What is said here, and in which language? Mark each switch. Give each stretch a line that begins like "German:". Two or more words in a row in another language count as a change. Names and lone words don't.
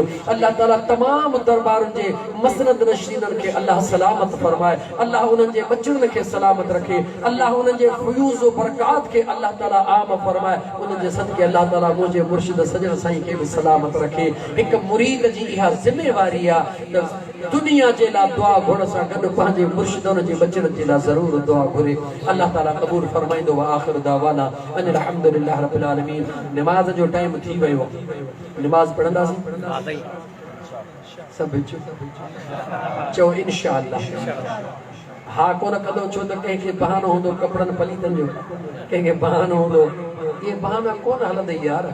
Sindhi: अल्लाह ताला तमामु दरबारुनि जे मसनद नशीननि खे अल्लाह सलामत फरमाए, अल्लाह उन्हनि जे बचड़नि खे सलामत रखे, अल्लाह उन्हनि जे फयूज़ व बरकात खे अल्लाह ताला आम फरमाए। उन्हनि जे सदके अल्लाह ताला मुंहिंजे मुर्शिद सजण साईं खे बि सलामत रखे। हिकु मुरीद जी इहा ज़िम्मेवारी आहे त दुनिया जे लाइ दुआ घुरण सां गॾु पंहिंजे मुर्शिदनि जे बचड़नि जे लाइ ज़रूरु दुआ घुरे। अल्लाह ताला क़बूल फरमाईंदो।
Arabic: وآخر دعوانا أن الحمد لله رب العالمين.
Sindhi: निमाज़ जो टाइम थी वियो, निमाज़ पढ़ंदासीं सभु चओ इंशाअल्लाह। हा कोन कंदो छो त कंहिंखे बहानो हूंदो कपिड़नि पलीतनि जो, कंहिंखे बहानो हूंदो। इहे बहाना कोन हलंदे यार।